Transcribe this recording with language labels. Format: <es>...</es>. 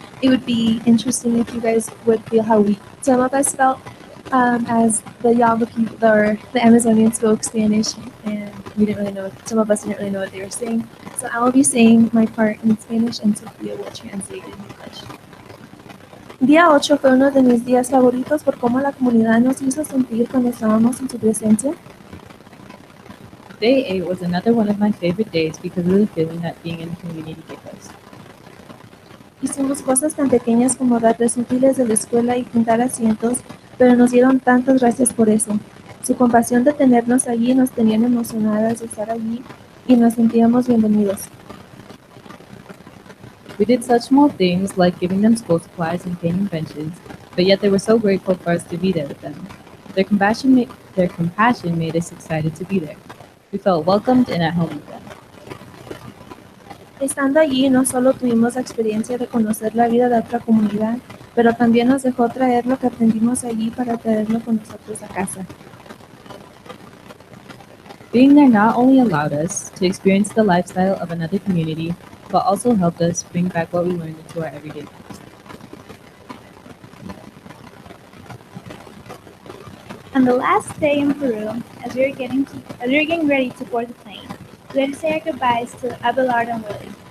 <en>it would be interesting if you guys would feel how some of us felt as the Yava people or the Amazonians spoke Spanish, and we didn't really know. Some of us didn't really know what they were saying. So I will be saying my part in Spanish, and Sophia will translate in English.</en> <es>Día 8 fue uno de mis días favoritos por cómo la comunidad nos hizo sentir cuando estábamos en su presencia.</es> <en>Day 8 was another one of my favorite days because of the feeling that being in the community gave us.</en> <es>Hicimos cosas tan pequeñas como darles útiles de la escuela y pintar asientos, pero nos dieron tantas gracias por eso. Su compasión de tenernos allí nos tenían emocionadas de estar allí y nos sentíamos bienvenidos.</es> <en>We did such small things like giving them school supplies and painting benches, but yet they were so grateful for us to be there with them. Their compassion made us excited to be there. We felt welcomed and at home with them.</en> <es>Estando allí no solo tuvimos la experiencia de conocer la vida de otra comunidad, pero también nos dejó traer lo que aprendimos allí para traerlo con nosotros a casa.</es> <en>Being there not only allowed us to experience the lifestyle of another community, but also helped us bring back what we learned into our everyday lives. On the last day in Peru, as we were getting ready to board the plane, we had to say our goodbyes to Abelardo and Willie.</en>